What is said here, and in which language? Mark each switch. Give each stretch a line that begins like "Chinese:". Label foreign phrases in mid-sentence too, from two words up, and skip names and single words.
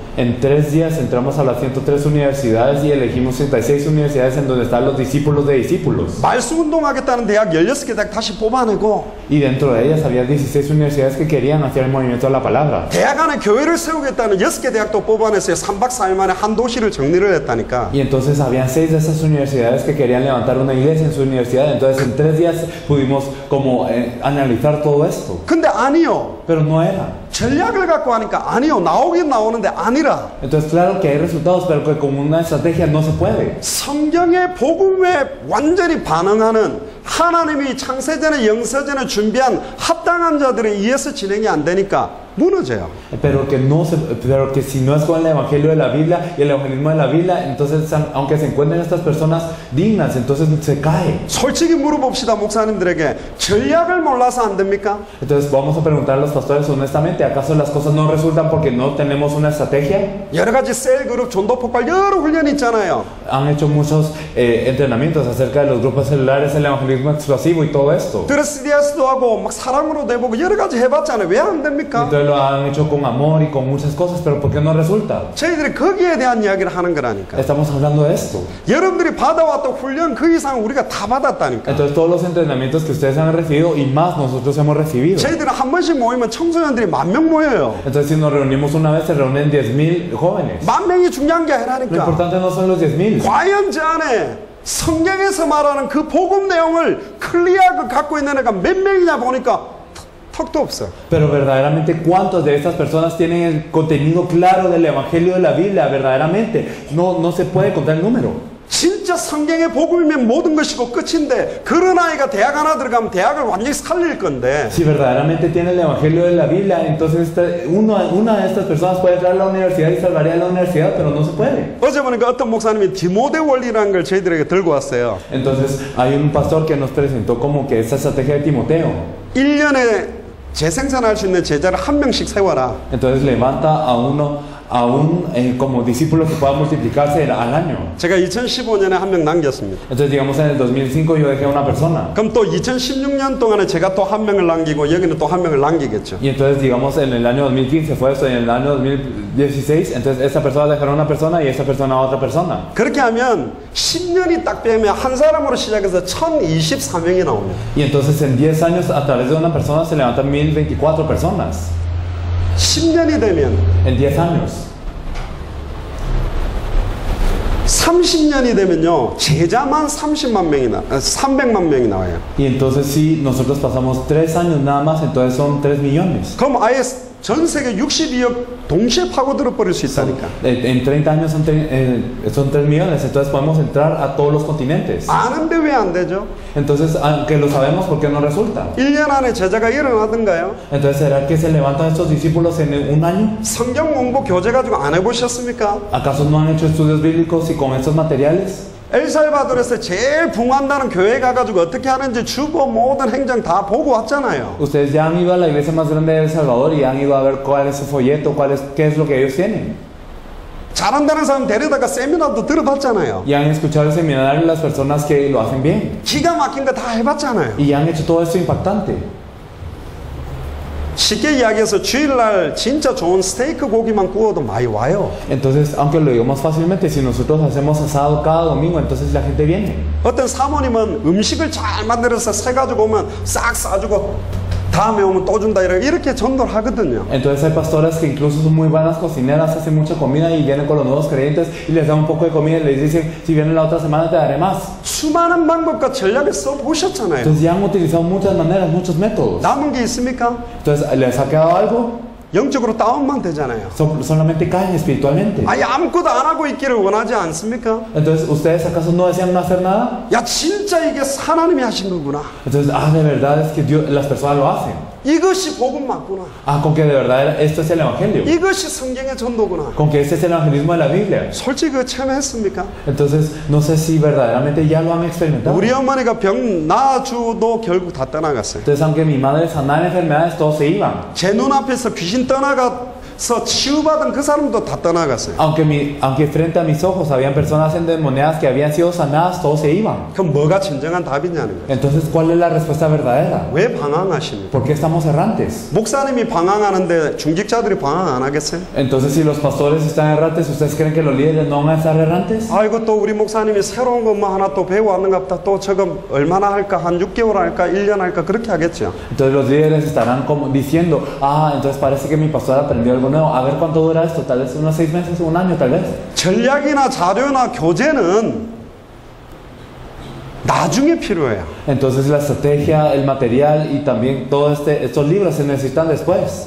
Spanish: En 3 días entramos a las 103 universidades y elegimos 36 universidades en donde están los discípulos de discípulos.
Korean: 말씀 운동하겠다는 대학 16개 대학 다시 뽑아내고
Spanish: Y dentro de ellas había 16 universidades que querían hacer el movimiento de la palabra.
Korean: 대학 안에 교회를 세우겠다는 6개 대학도 뽑아냈어요. 3박 4일 만에 한 도시를 정리를 했다니까.
Spanish: Y entonces habían 6 de esas universidades que querían levantar una iglesia en su universidad. Entonces en 3 días pudimos como analizar todo esto.
Korean: 근데 아니요.
Spanish: Pero no era.
Korean: 전략을 갖고 하니까 아니요. 나오긴 나오는데 아니라.
Spanish: Entonces claro que hay resultados, pero que con una estrategia no se puede.
Korean: 성경의 복음에 완전히 반응하는 하나님이 창세전에 영세전에 준비한 합당한 자들에 의해서 진행이 안 되니까 무너져요.
Spanish: Pero que si no es con el Evangelio de la Biblia y el evangelismo de la Biblia, entonces aunque se encuentren estas personas dignas, entonces se cae.
Korean: 솔직히 물어봅시다, 목사님들에게. 전략을 몰라서 안 됩니까?
Spanish: Entonces vamos a preguntar a los pastores honestamente, ¿acaso las cosas no resultan porque no tenemos una estrategia?
Korean: 여러 가지
English: cell group,
Korean: 전도 폭발 여러 훈련이 있잖아요.
Spanish: Han hecho muchos entrenamientos acerca de los grupos celulares, el evangelismo explosivo y todo esto.
Korean: 드레스디아스도 하고 막 사랑으로 내보고 여러 가지 해봤잖아요. 왜 안 됩니까?
Spanish: Entonces lo han hecho con amor y con muchas cosas, pero ¿por qué no resulta?
Korean: 저희들이 거기에 대한 이야기를 하는 거라니까.
Spanish: Estamos hablando de esto.
Korean: 여러분들이 받아왔던 훈련 그 이상 우리가 다 받았다니까.
Spanish: Entonces todos los entrenamientos que ustedes han recibido y más nosotros hemos recibido.
Korean: 저희들은 한 번씩 모이면 청소년들이 10,000명 모여요.
Spanish: Entonces si nos reunimos una vez se reúnen 10,000 jóvenes.
Korean: 10,000명이 중요한 게
Spanish: Lo
Korean: 아니라니까.
Spanish: importante no son los 10,000.
Korean: 과연 저 안에 성경에서 말하는 그 복음 내용을 클리어하게 갖고 있는 애가 몇 명이냐 보니까 턱도 없어.
Spanish: Pero verdaderamente, ¿cuántos de estas personas tienen el contenido claro del Evangelio de la Biblia? Verdaderamente, no se puede contar el número.
Korean: 진짜 성경의 복음이면 모든 것이고 끝인데 그런 아이가 대학 하나 들어가면 대학을 완전히 살릴 건데
Spanish: Si verdaderamente tiene el Evangelio de la Biblia, entonces una de estas personas puede entrar a la universidad y salvaría a la universidad, pero no se puede.
Korean: 어제 보니까 어떤 목사님이 디모데 원리라는 걸 저희들에게 들고 왔어요.
Spanish: Entonces hay un pastor que nos presentó como que esta estrategia de Timoteo.
Korean: 1년에 재생산할 수 있는 제자를 한 명씩 세워라.
Spanish: Entonces levanta a un como discípulo que pueda multiplicarse al año.
Korean: 제가 2015년에 한 명 남겼습니다.
Spanish: Entonces digamos en el 2005 yo dejé a una persona.
Korean: 그럼 또 2016년 동안에 제가 또 한 명을 남기고 여기는 또 한 명을 남기겠죠.
Spanish: Y entonces digamos en el año 2015 fue esto, y en el año 2016 entonces esta persona dejará a una persona y esta persona a otra persona.
Korean: 그렇게 하면 10년이 딱 되면 한 사람으로 시작해서 1024명이 나옵니다.
Spanish: Y entonces en 10 años a través de una persona se levantan 1024 personas.
Korean: 10년이 되면
Spanish: En 10 años.
Korean: 30년이 되면요 제자만 300만 명이 나와요.
Spanish: Y entonces si nosotros pasamos 3 años nada más, entonces son 3 millones.
Korean: 그럼 아예 전 세계 62억 동시에 파고들어 버릴 수 있다니까.
Spanish: En 30 años son 3 millones, entonces podemos entrar a todos los continentes.
Korean: 아는데 왜 안 되죠?
Spanish: Entonces, aunque lo sabemos, ¿por qué no resulta?
Korean: 1년 안에 제자가 일어나던가요?
Spanish: Entonces, ¿será que se levantan estos discípulos en un año?
Korean: 성경 공부 교재 가지고 안 해보셨습니까?
Spanish: ¿Acaso no han hecho estudios bíblicos y con estos materiales?
Korean: 엘살바도르에서 제일 붕한다는 교회 가가지고 어떻게 하는지 주보 모든 행정 다 보고 왔잖아요.
Spanish: Ustedes ya han ido a la iglesia más grande de El Salvador y han ido a ver cuál es su folleto, qué es lo que ellos tienen.
Korean: 잘한다는 사람 데려다가 세미나도 들어봤잖아요.
Spanish: Y han escuchado el seminario de las personas que lo hacen bien.
Korean: 기가 막힌 거 다 해봤잖아요.
Spanish: Y han hecho todo esto impactante.
Korean: 쉽게 이야기해서 주일날 진짜 좋은 스테이크 고기만 구워도 많이 와요.
Spanish: Entonces, aunque lo digamos fácilmente, si nosotros hacemos asado cada domingo, entonces la gente viene.
Korean: 어떤 사모님은 음식을 잘 만들어서 사가지고 오면 싹 싸주고 다음에 오면 또 준다 이렇게 전도를 하거든요.
Spanish: Entonces hay pastoras que incluso son muy buenas cocineras, hacen mucha comida y vienen con los nuevos creyentes y les dan un poco de comida y les dicen, si vienen la otra semana te daré más.
Korean: 수많은 방법과 전략을 써보셨잖아요.
Spanish: Entonces ya han utilizado muchas maneras, muchos métodos.
Korean: 남은 게 있습니까?
Spanish: Entonces, ¿les ha quedado algo?
Korean: 영적으로 다운만 되잖아요.
Spanish: Solamente caen espiritualmente.
Korean: 아예 아무것도 안 하고 있기를 원하지 않습니까?
Spanish: Entonces, ¿ustedes acaso no desean no hacer nada?
Korean: 야 진짜 이게 하나님이 하신 거구나.
Spanish: Entonces, de verdad es que Dios, las personas lo hacen.
Korean: 이것이 복음 맞구나.
Spanish: Con que de verdad esto es el Evangelio.
Korean: 이것이 성경의 전도구나.
Spanish: Con que este es el evangelismo de la Biblia.
Korean: 솔직히 그거 체험했습니까?
Spanish: Entonces, no sé si verdaderamente ya lo han experimentado.
Korean: 우리 어머니가 병 나아주도 결국 다 떠나갔어요.
Spanish: Entonces, aunque mi madre sanara enfermedades, todos se iban.
Korean: 제 눈앞에서 귀신 떠나가서 치유받은 그 사람도 다 떠나갔어요.
Spanish: Aunque frente a mis ojos habían personas endemoniadas que habían sido sanadas, todos se iban.
Korean: 그럼 뭐가 진정한 답이냐는 거예요.
Spanish: Entonces, ¿cuál es la respuesta verdadera?
Korean: 왜 방황하십니까?
Spanish: ¿Por qué estamos errantes?
Korean: 목사님이 방황하는데 중직자들이 방황 안 하겠어요?
Spanish: Entonces, si los pastores están errantes, ¿ustedes creen que los líderes no van a estar errantes?
Korean: 아이고 또 우리 목사님이 새로운 거 뭐 하나 또 배워왔는가 보다. 또 저거 얼마나 할까? 한 6개월 할까? 1년 할까? 그렇게 하겠죠.
Spanish: Entonces los líderes estarán como diciendo, entonces parece que mi pastor aprendió algo nuevo. A ver cuánto dura esto, tal vez unos 6 meses, un año, tal vez.
Korean: 전략이나 자료나 교재는 나중에 필요해요.
Spanish: Entonces la estrategia, el material y también todos estos libros se necesitan después.